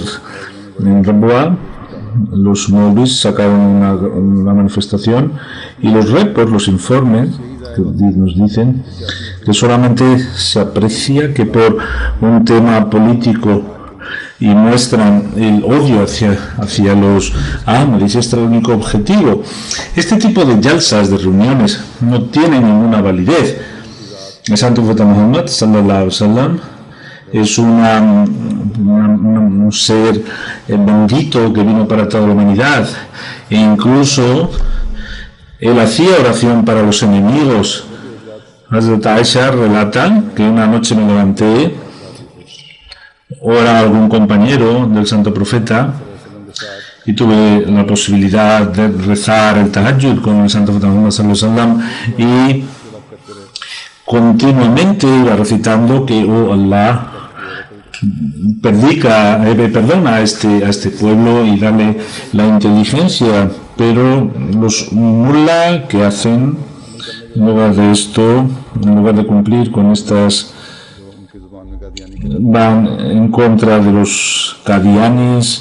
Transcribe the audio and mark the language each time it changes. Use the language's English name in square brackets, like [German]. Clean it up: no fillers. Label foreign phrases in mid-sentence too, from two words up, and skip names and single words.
[Spanish] En Ramboa, los Maulvis sacaron una manifestación y los reports, los informes que nos dicen que solamente se aprecia que por un tema político y muestran el odio hacia los Ahmadis. Este es el único objetivo. Este tipo de jalsas, de reuniones, no tienen ninguna validez. El santo profeta Muhammad [Arabic] صلى الله عليه وسلم [Spanish] es un ser bendito que vino para toda la humanidad, e incluso él hacía oración para los enemigos. Hazrat Aisha relata que una noche me levanté, ora algún compañero del santo profeta, y tuve la posibilidad de rezar el tahajjud con el santo profeta Muhammad [Arabic] صلى الله عليه وسلم, [Spanish] y continuamente iba recitando que Allah perdona a este pueblo y dale la inteligencia. Pero los mullah, que hacen en lugar de esto, en lugar de cumplir con estas, van en contra de los qadianis.